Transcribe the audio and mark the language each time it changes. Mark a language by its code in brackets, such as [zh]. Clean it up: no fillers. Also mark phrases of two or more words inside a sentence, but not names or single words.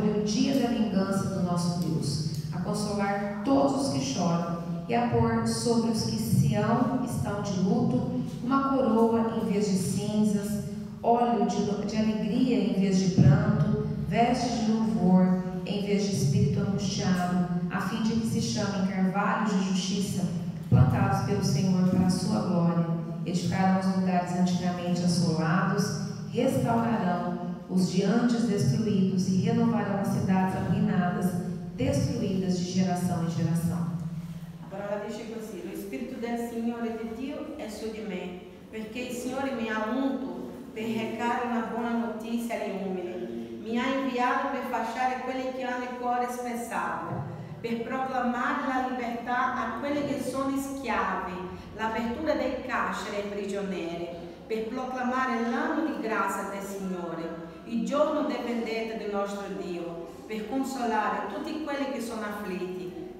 [pt] e o dia da vingança do nosso Deus, a consolar todos os que choram e a pôr sobre os que Sião estão de luto uma coroa em vez de cinzas, óleo de alegria em vez de pranto, vestes de louvor em vez de espírito angustiado, a fim de que se chamem carvalhos de justiça, plantados pelo Senhor para a sua glória. Edificarão os lugares antigamente assolados, restaurarão os de antes destruídos e renovarão as cidades arruinadas, destruídas de geração em geração. [it] A parola dice così: lo Spirito del Signore di Dio è su di me, perché il Signore mi ha unto per recare una buona notizia agli umili, mi ha inviato per fasciare quelli che hanno il cuore spezzato, per proclamare la libertà a quelli che sono schiavi, l'apertura del carcere ai prigionieri, per proclamare l'anno di grazia del Signore, il giorno del vendetta del nostro Dio, per consolare tutti quelli che sono afflitti,